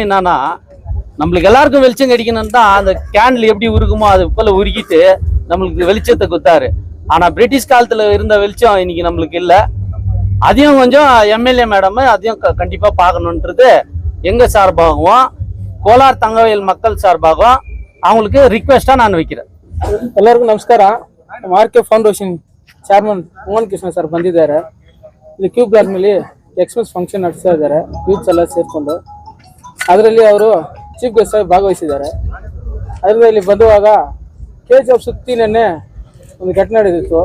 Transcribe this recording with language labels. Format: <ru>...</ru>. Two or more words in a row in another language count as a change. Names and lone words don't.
<ta>என்னன்னா, நம்மளுக்கு எல்லாருக்கும் வெளிச்சம் கிடைக்கணும்னு தான் அந்த கேண்டில் எப்படி உருகுமோ அது போல உருகிட்டு நம்மளுக்கு வெளிச்சத்தை கொடுத்தாரு. ஆனால் பிரிட்டிஷ் காலத்தில் இருந்த வெளிச்சம் இன்னைக்கு நம்மளுக்கு இல்லை. அதையும் கொஞ்சம் எம்எல்ஏ மேடம் அதையும் கண்டிப்பாக பார்க்கணுன்றது எங்கள் சார்பாகவும் கோலார் தங்கவேல் மக்கள் சார்பாகவும் அவங்களுக்கு ரிக்வெஸ்டாக நான் வைக்கிறேன்.</ta> <kn>ಎಲ್ಲರಿಗೂ ನಮಸ್ಕಾರ. ಆರ್.ಕೆ ಫೌಂಡೇಶನ್ ಚೇರ್ಮನ್ ಮೋಹನ್ ಕೃಷ್ಣ ಸರ್ ಬಂದಿದ್ದಾರೆ. ಇಲ್ಲಿ ಕ್ಯೂ ಬ್ಲಾಕ್ ಮೇಲೆ ಎಕ್ಸ್ಪ್ರೆಸ್ ಫಂಕ್ಷನ್ ನಡೆಸ್ತಾ ಇದ್ದಾರೆ, ಯೂತ್ಸ್ ಎಲ್ಲ ಸೇರಿಕೊಂಡು. ಅದರಲ್ಲಿ ಅವರು ಚೀಫ್ ಗೆಸ್ಟ್ ಆಗಿ ಭಾಗವಹಿಸಿದ್ದಾರೆ. ಅದರಿಂದ ಇಲ್ಲಿ ಬಂದುವಾಗ ಕೆಜಿಎಫ್ ಸುತ್ತಿ ನೆನ್ನೆ ಒಂದು ಘಟನೆ ನಡೆದಿತ್ತು.</kn>